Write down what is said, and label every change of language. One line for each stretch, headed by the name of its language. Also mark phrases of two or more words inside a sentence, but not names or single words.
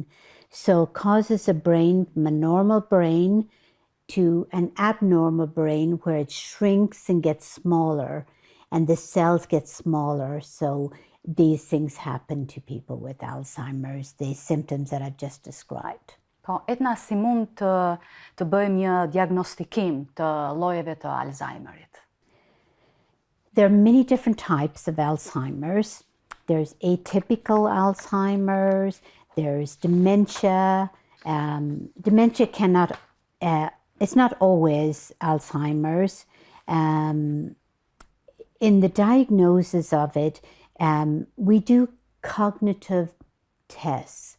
English: So it causes a brain from a normal brain to an abnormal brain where it shrinks and gets smaller and the cells get smaller. So these things happen to people with Alzheimer's, the symptoms that I've just described.
Albanian: Po, Eithne, si mund të bëjmë një diagnostikim të llojeve të Alzheimerit?
English: There are many different types of Alzheimer's. There's atypical Alzheimer's, there's dementia. Dementia cannot, it's not always Alzheimer's. In the diagnosis of it, we do cognitive tests.